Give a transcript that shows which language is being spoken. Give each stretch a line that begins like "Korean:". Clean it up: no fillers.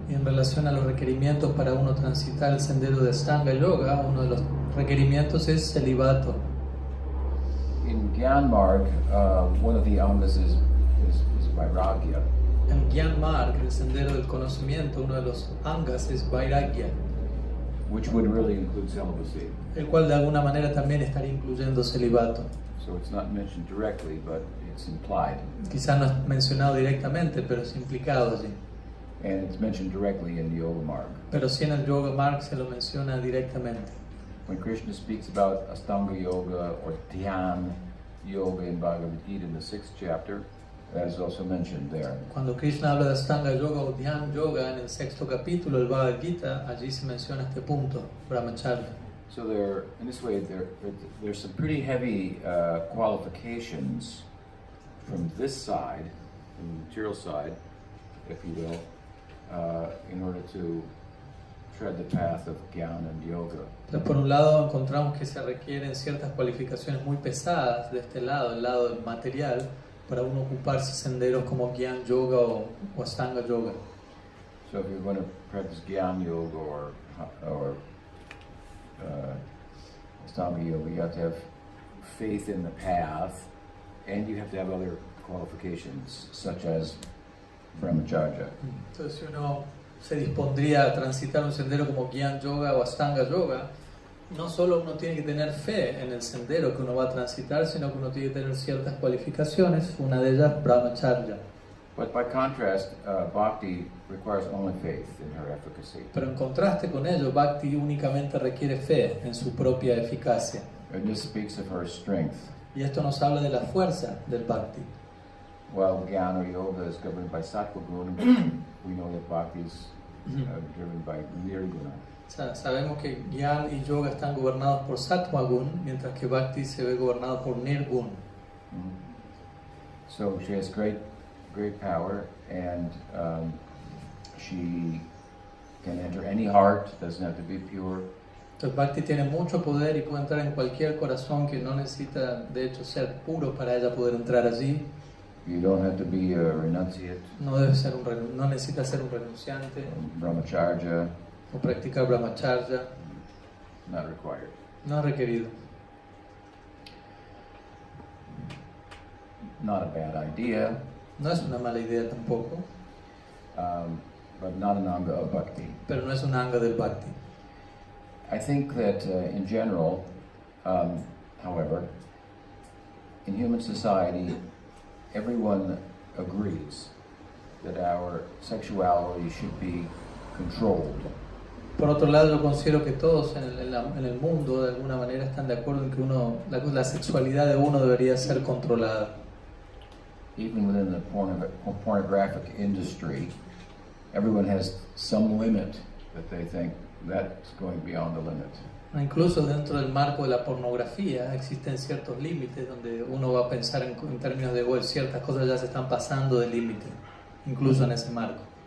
Spanish: Y en relación a los requerimientos para uno transitar el sendero de Astanga Yoga, uno de los requerimientos es celibato.
English: In Gyan Marg, one of the angas is vairagya.
Spanish: En Gyan Marg, el sendero del conocimiento, uno de los angas es vairagya,
English: Which would really include celibacy.
Spanish: el cual de alguna manera también estaría incluyendo celibato.
English: So it's not mentioned directly, but it's implied.
Spanish: Quizás no es mencionado directamente, pero es implicado allí.
English: And it's mentioned directly in the Yoga Marg.
Spanish: Pero sí en el Yoga Marg se lo menciona directamente.
English: When Krishna speaks about Astanga Yoga or Dhyan Yoga in Bhagavad Gita in the 6th chapter, that is also mentioned there.
Spanish: Cuando Krishna habla de Astanga Yoga o Dhyan Yoga en el 6º capítulo del Bhagavad Gita, allí se menciona este punto, brahmacharya.
English: So in this way, there's some pretty heavy qualifications from this side, from the material side, if you will, in order to tread the path of Gyan and Yoga.
Spanish: Entonces, por un lado encontramos que se requieren ciertas cualificaciones muy pesadas de este lado, el lado del material, para uno ocuparse senderos como Gyan Yoga o Astanga Yoga.
English: So if you're going to practice Gyan Yoga or Astanga Yoga, you have to have faith in the path, and you have to have other qualifications, such as brahmacharya.
Spanish: Entonces, si uno se dispondría a transitar un sendero como Gyan Yoga o Astanga Yoga, no solo uno tiene que tener fe en el sendero que uno va a transitar, sino que uno tiene que tener ciertas cualificaciones, una de ellas brahmacharya.
English: But by contrast, bhakti requires only faith in her efficacy.
Spanish: Pero en contraste con ello, bhakti únicamente requiere fe en su propia eficacia.
English: And this speaks of her strength.
Spanish: Y esto nos habla de la fuerza del bhakti.
English: While jnana or yoga is governed by sattva guna, we know that bhakti is driven by nirguna.
Spanish: O sea, sabemos que Gyan y Yoga están gobernados por Sattva Gun, mientras que Bhakti se ve gobernado por Nirgun.
English: So she has great power, and she can enter any heart, doesn't have to be pure.
Spanish: Entonces Bhakti tiene mucho poder y puede entrar en cualquier corazón que no necesita, de hecho, ser puro para ella poder entrar allí.
English: You don't have to be a renunciate.
Spanish: No necesita ser un renunciante
Sanskrit: Brahmacharya.
Spanish: o practicar brahmacharya.
English: Not required.
Spanish: No es requerido.
English: Not a bad idea,
Spanish: No es una mala idea tampoco,
English: but not an anga of bhakti.
Spanish: pero no es un anga del Bhakti.
English: I think that in general, however, in human society, everyone agrees that our sexuality should be controlled.
Spanish: Por otro lado, yo considero que todos en el mundo de alguna manera están de acuerdo en que la sexualidad de uno debería ser controlada.
English: Even within the pornographic industry, everyone has some limit that they think that's going beyond the limit.
Spanish: Incluso dentro del marco de la pornografía existen ciertos límites donde uno va a pensar en términos de, bueno, ciertas cosas ya se están pasando del límite, incluso en ese marco.